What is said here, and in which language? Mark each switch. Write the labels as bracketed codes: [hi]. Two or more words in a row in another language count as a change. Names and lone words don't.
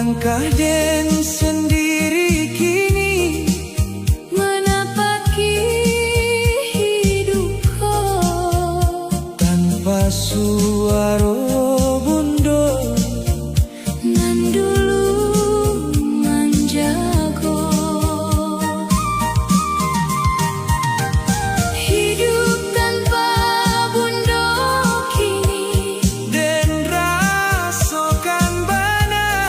[id] Langkah Den sendiri kini menapaki hidupku tanpa suara bundo [min] nan dulu manjago. [id] Hidup tanpa bundo kini [min] Den rasakan bana